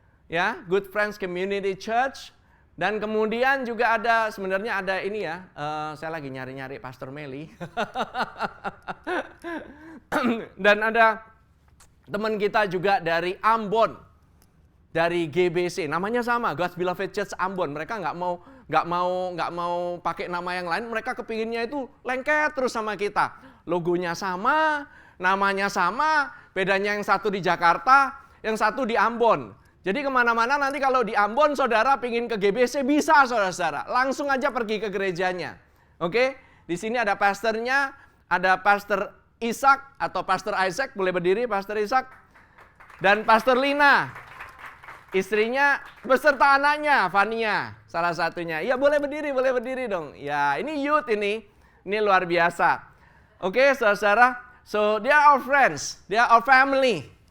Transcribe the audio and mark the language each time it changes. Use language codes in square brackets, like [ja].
[id] Ya, Good Friends Community Church. Dan kemudian juga ada, sebenarnya ada ini ya, saya lagi nyari-nyari Pastor Meli. Dan ada teman kita juga dari Ambon, dari GBC, namanya sama, God's Beloved Church Ambon. Mereka nggak mau pakai nama yang lain, mereka kepinginnya itu lengket terus sama kita. Logonya sama, namanya sama, bedanya yang satu di Jakarta, yang satu di Ambon. Jadi kemana-mana nanti kalau di Ambon saudara pingin ke GBC bisa, saudara-saudara. Langsung aja pergi ke gerejanya. Oke? Di sini ada pastornya, ada Pastor Ishak atau Pastor Isaac, boleh berdiri Pastor Ishak. Dan Pastor Lina. Istrinya beserta anaknya, Fania, salah satunya. Ya boleh berdiri dong. Ya ini youth ini luar biasa. Oke, saudara-saudara. [en] So they are our friends, they are our family.